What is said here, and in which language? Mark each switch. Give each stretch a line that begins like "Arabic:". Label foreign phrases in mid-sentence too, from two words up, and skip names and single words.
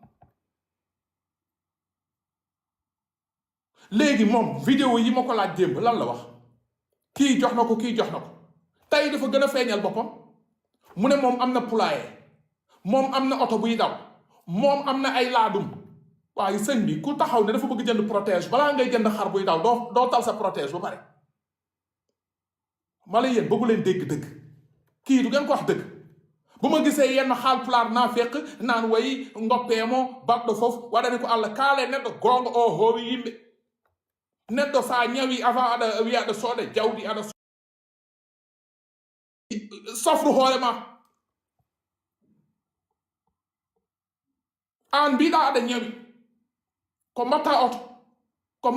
Wolof: léegi moom vidéo yi ma ko laaj démb lan la wax kii jox na ko kii jox na ko tey dafa gën a feeñal boppam mu ne moom am na poulailler moom am na oto buy daw moom am na ay laadum waaye sëñ bi ku taxaw ne dafa bëgg jënd protège balaa ngay jënd xar buy daw doo tal sa protège ba pare mala yéen bëggu leen dégg dëgg kii du ngeen ko wax dëgg bu ma gisee yenn xaal pulaar naa fekk naan
Fula: way ngoppeemo baɗɗo fof waɗani ko Allah kaale neɗɗo gonga o hoowi yimɓe neɗɗo sa ñawi avant aɗa wiya aɗa sooda jawdi aɗa sofru hoore ma an mbiɗa aɗa ñawi ko mbatta oto ko